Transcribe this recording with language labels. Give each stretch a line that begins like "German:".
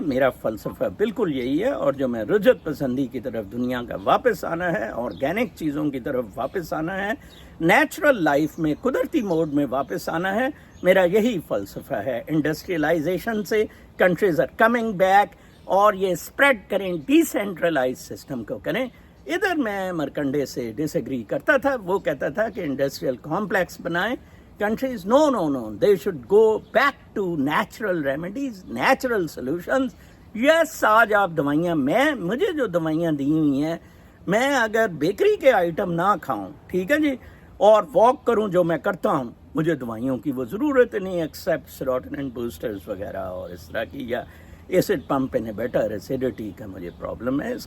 Urdu: میرا فلسفہ بالکل یہی ہے، اور جو میں رجت پسندی کی طرف دنیا کا واپس آنا ہے، آرگینک چیزوں کی طرف واپس آنا ہے، نیچرل لائف میں قدرتی موڈ میں واپس آنا ہے، میرا یہی فلسفہ ہے. انڈسٹریلائزیشن سے
English: countries are coming back,
Urdu: اور یہ اسپریڈ کریں، ڈی سینٹرلائز سسٹم کو کریں. ادھر میں مرکنڈے سے ڈس ایگری کرتا تھا، وہ کہتا تھا کہ انڈسٹریل کمپلیکس بنائیں countries.
English: No, they should go back to natural remedies, natural solutions.
Urdu: Yes, آج آپ دوائیاں، مجھے جو دوائیاں دی ہوئی ہیں، میں اگر بیکری کے آئٹم نہ کھاؤں، ٹھیک ہے جی، اور واک کروں جو میں کرتا ہوں، مجھے دوائیوں کی وہ ضرورت نہیں، ایکسیپٹ سیروٹونن بوسٹرز وغیرہ اور اس طرح کی، یا ایسڈ پمپ انہیبیٹر، ایسیڈیٹی کا مجھے پرابلم ہے.